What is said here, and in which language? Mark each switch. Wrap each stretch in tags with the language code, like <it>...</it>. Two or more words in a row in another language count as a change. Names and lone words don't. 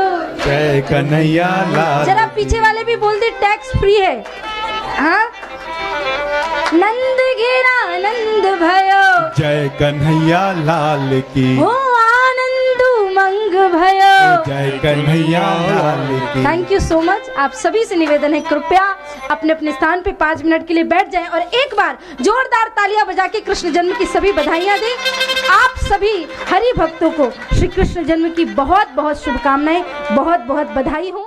<hi>जय कन्हैया लाल जरा पीछे वाले भी बोल दे</hi> <en>tax free</en> <hi>है हाँ नंद घेरा नंद भयो जय कन्हैया लाल की हो रंग भयो। जय कन्हैया लाल की।</hi> <en>Thank you so much.</en> <hi>आप सभी से निवेदन है, कृपया अपने अपने स्थान पे 5 मिनट के लिए बैठ जाएं और एक बार जोरदार तालियां बजा के कृष्ण जन्म की सभी बधाइयां दें। आप सभी हरि भक्तों को श्री कृष्ण जन्म की बहुत बहुत शुभकामनाएं, बहुत बहुत बधाई हो।</hi>